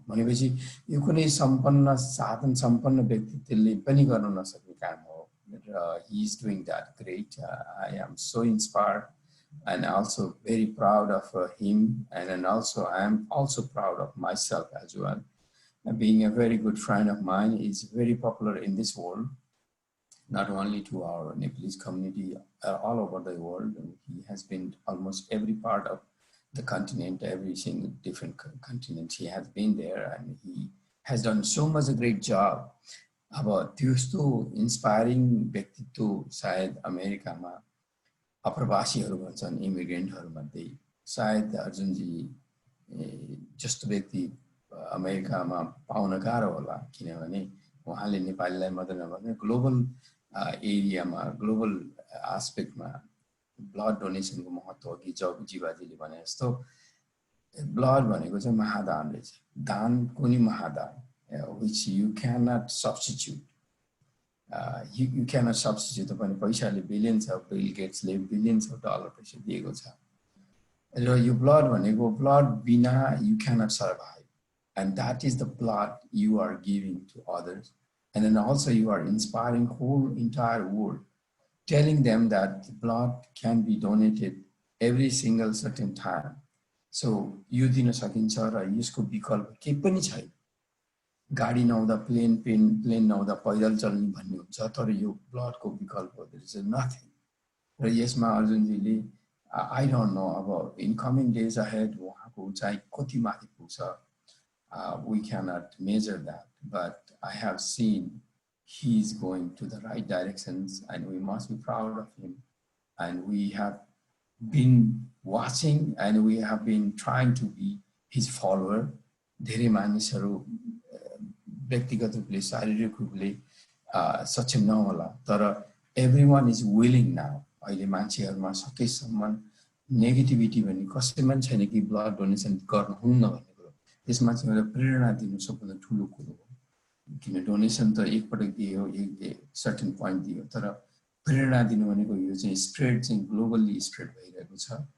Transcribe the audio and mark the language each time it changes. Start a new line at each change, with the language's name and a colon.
Nepali: भनेपछि यो कुनै साधन सम्पन्न व्यक्तित्वले पनि गर्न नसक्ने काम हो र
English: he is doing that great. I am so inspired and also very proud of him, and also I am also proud of myself as well. being a very good friend of mine, is very popular in this world, not only to our Nepalese community all over the world. He has been almost every part of the continent, every single different continent. He has been there, and he has done so much a great job.
Nepali: अब त्यस्तो inspiring व्यक्तित्व सायद अमेरिकामा अप्रवासीहरू भन्छन्, इमिग्रेन्टहरूमध्ये सायद अर्जुनजी जस्तो व्यक्ति अमेरिकामा पाउन गाह्रो होला, किनभने उहाँले नेपालीलाई मात्र नभएर ग्लोबल एरियामा, ग्लोबल एस्पेक्टमा ब्लड डोनेसनको महत्त्व, कि जब जीवाजीले भने जस्तो ब्लड भनेको चाहिँ महादान रहेछ, दानको नि महादान,
English: which you cannot substitute. You cannot substitute.
Nepali: तपाईले पैसाले
English: billions of Bill Gatesले billions of dollar
Nepali: पैसा दिएको छ, र यो
English: blood
Nepali: भनेको
English: blood
Nepali: बिना
English: you cannot survive, and that is the blood you are giving to others, and then also you are inspiring whole entire world, telling them that blood can be donated every single certain time.
Nepali: So यो दिन सकिन्छ र यसको विकल्प केही पनि छैन। गाडी नहुँदा प्लेन नहुँदा पैदल चल्ने भन्ने हुन्छ, तर यो ब्लडको विकल्प
English: There is nothing.
Nepali: र यसमा अर्जुनजीले
English: I don't know
Nepali: अब
English: in coming days ahead
Nepali: उहाँको उचाइ कति माथि पुग्छ,
English: we cannot measure that, but I have seen he is going to the right directions, and we must be proud of him. And we have been watching, and we have been trying to be his follower.
Nepali: धेरै मानिसहरू व्यक्तिगत रूपले, शारीरिक रूपले सक्षम नहोला, तर
English: everyone is willing now.
Nepali: अहिले मान्छेहरुमा सकेसम्म नेगेटिभिटी भन्ने कसैमा छैन कि ब्लड डोनेसन गर्नुहुन्न भन्ने कुरा। त्यसमा चाहिँ एउटा प्रेरणा दिनु सबभन्दा ठूलो कुरो हो, किन डोनेसन त एकपटक दियो, एक सर्टेन पोइन्ट दियो, तर प्रेरणा दिनु भनेको यो चाहिँ स्प्रेड चाहिँ ग्लोबली स्प्रेड भइरहेको छ।